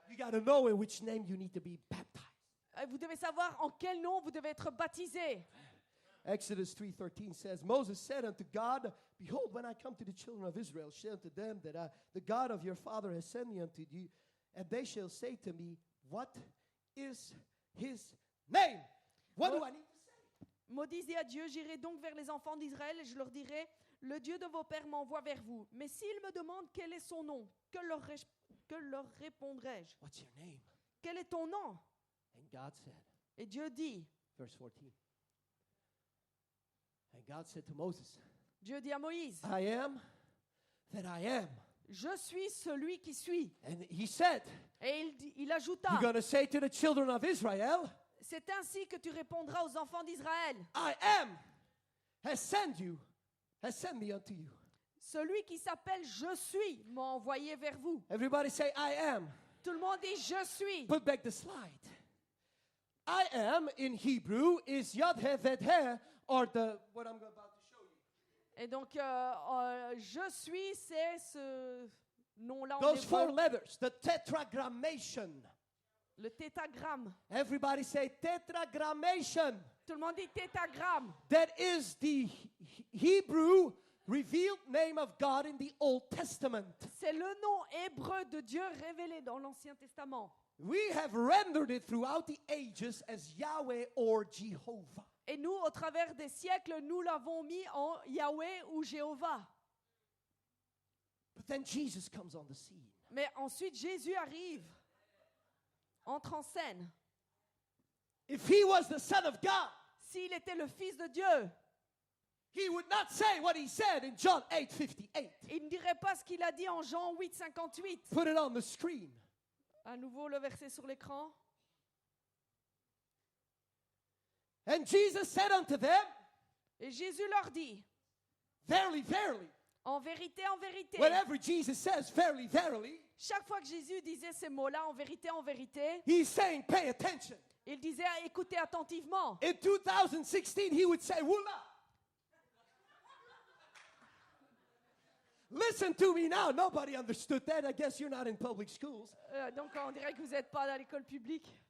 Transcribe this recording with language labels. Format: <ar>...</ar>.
<en>You got to know in which name you need to be baptized.</en> <fr>Vous devez savoir en quel nom vous devez être baptisé.</fr> <en>Exodus 3:13 says, Moses said unto God, behold, when I come to the children of Israel, say unto them that the God of your father has sent me unto you, and they shall say to me, what is his name? What do I need to say?</en> <fr>Moïse dit à Dieu, j'irai donc vers les enfants d'Israël et je leur dirai, le Dieu de vos pères m'envoie vers vous. Mais s'ils me demandent quel est son nom, que leur répondrai-je?</fr> <en>What's your name?</en> <fr>Quel est ton nom?</fr> <en>And God said,</en> <fr>Et Dieu dit,</fr> <en>verse 14, and God said to Moses,</en> <fr>Dieu dit à Moïse,</fr> <en>I am that I am.</en> <fr>je suis celui qui suis.</fr> <en>And he said,</en> <fr>Et il ajouta,</fr> <en>you're going to say to the children of Israel,</en> <fr>c'est ainsi que tu répondras aux enfants d'Israël.</fr> <en>I am has sent me unto you.</en> <fr>Celui qui s'appelle Je suis m'a envoyé vers vous.</fr> <en>Everybody say, I am.</en> <fr>Tout le monde dit Je suis.</fr> <en>Put back the slide. I am in Hebrew is Yod He Ved He, or what I'm about to show you.</en> <fr>Et donc, Je suis, c'est ce nom-là en</fr> <en>Those 4</en> <fr>hébreu,</fr> <en>letters, the tetragrammation.</en> <fr>le tétragramme.</fr> <en>Everybody say tetragrammation.</en> <fr>Tout le monde dit tétragramme.</fr> <en>That is the Hebrew revealed name of God in the Old Testament.</en> <fr>C'est le nom hébreu de Dieu révélé dans l'Ancien Testament.</fr> <en>We have rendered it throughout the ages as Yahweh or Jehovah.</en> <fr>Et nous, au travers des siècles, nous l'avons mis en Yahweh ou Jéhovah.</fr> <en>But then Jesus comes on the scene.</en> <fr>Mais ensuite, Jésus arrive, entre en scène.</fr> <en>If he was the Son of God,</en> <fr>S'il était le Fils de Dieu,</fr> <en>he would not say what he said in John 8:58.</en> <fr>il ne dirait pas ce qu'il a dit en Jean 8, 58.</fr> <en>Put it on the screen.</en> <fr>À nouveau, le verset sur l'écran.</fr> <en>And Jesus said unto them,</en> <fr>Et Jésus leur dit,</fr> <en>verily, verily.</en> <fr>en vérité,</fr> <en>Whenever Jesus says verily, verily,</en> <fr>chaque fois que Jésus disait ces mots-là, en vérité,</fr> <en>he's saying pay attention.</en> <fr>il disait écoutez attentivement.</fr> <en>In 2016, he would say, Wula. Listen to me now. Nobody understood that. I guess you're not in public schools.</en> <fr>Donc on dirait que vous n'êtes pas dans l'école publique.</fr>